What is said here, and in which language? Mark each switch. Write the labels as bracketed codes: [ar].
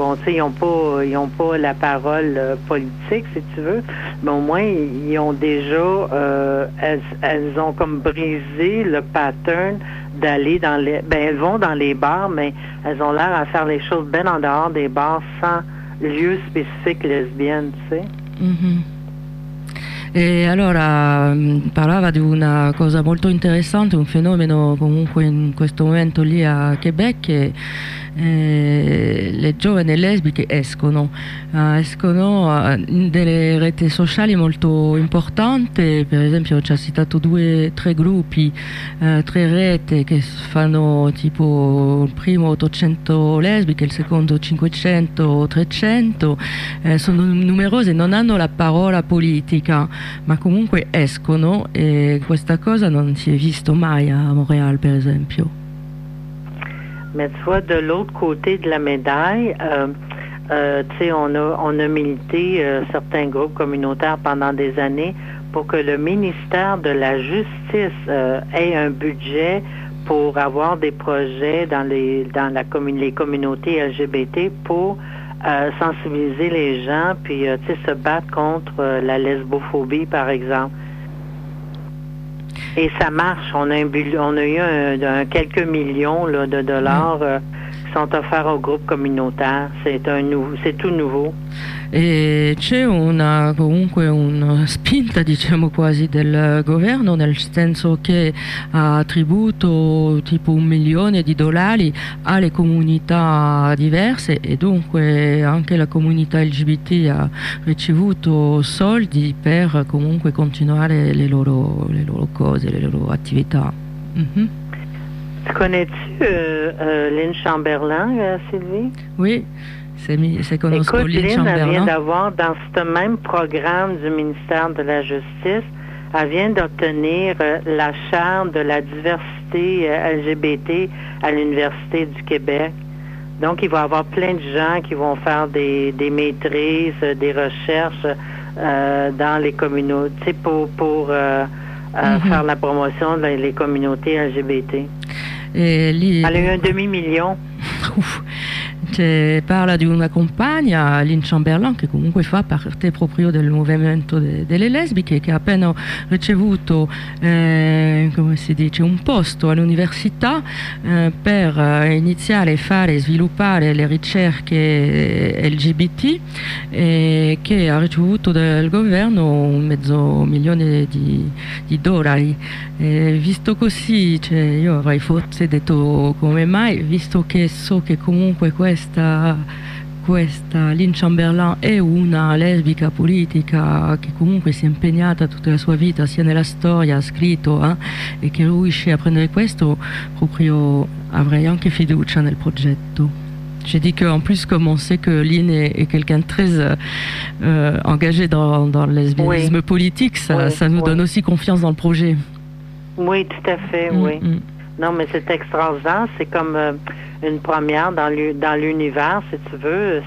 [fr] Bon, tu sais, ils ont pas la parole politique, si tu veux, mais au moins ils ont déjà elles ont comme brisé le pattern d'aller dans les... Ben, elles vont dans les bars, mais elles ont l'air à faire les choses bien en dehors des bars sans lieu spécifique lesbienne, tu sais. Mm-hmm. [it] E allora parlava di una cosa molto interessante, un fenomeno comunque in questo momento lì a Quebec, che le giovani lesbiche escono in delle reti sociali molto importanti. Per esempio, ci ha citato tre gruppi, tre reti che fanno tipo il primo 800 lesbiche, il secondo 500 o 300, sono numerose, non hanno la parola politica, ma comunque escono, e questa cosa non si è vista mai a Montréal, per esempio. [fr] Mais tu vois, de l'autre côté de la médaille, tu sais, on a milité certains groupes communautaires pendant des années pour que le ministère de la Justice ait un budget pour avoir des projets dans les communautés LGBT pour sensibiliser les gens, puis tu sais, se battre contre la lesbophobie, par exemple. Et ça marche. On a eu quelques millions là, de dollars qui sont offerts au groupe communautaire. C'est tout nouveau. [it] E c'è una spinta, diciamo quasi, del governo, nel senso che ha attribuito tipo un milione di dollari alle comunità diverse, e dunque anche la comunità LGBT ha ricevuto soldi per comunque continuare le loro cose, le loro attività. Mm-hmm. [fr] Tu connais-tu Lynn Chamberlain, Sylvie? Oui. Écoute, Lynn vient d'avoir, dans ce même programme du ministère de la Justice, elle vient d'obtenir la charte de la diversité LGBT à l'Université du Québec. Donc, il va y avoir plein de gens qui vont faire des maîtrises, des recherches dans les communautés pour faire la promotion dans les communautés LGBT. Et elle a eu un demi-million. Ouf. [it] che parla di una compagna, Lynn Chamberlain, che comunque fa parte proprio del movimento delle lesbiche, che ha appena ricevuto come si dice, un posto all'università per iniziare a fare e sviluppare le ricerche LGBT, e che ha ricevuto dal governo un mezzo milione di dollari. E visto così, cioè, io avrei forse detto come mai, visto che so che comunque questa Lynn Chamberlain è una lesbica politica che comunque si è impegnata tutta la sua vita, sia nella storia, ha scritto, e che riesce a prendere questo, proprio avrei anche fiducia nel progetto. [fr] J'ai dit qu'en plus, comme on sait que Lynn est quelqu'un de très engagé dans le lesbianisme, oui, politique, ça nous donne aussi confiance dans le projet. Oui, tout à fait, oui. Non, mais c'est extraordinaire, c'est comme une première dans l'univers, si tu veux.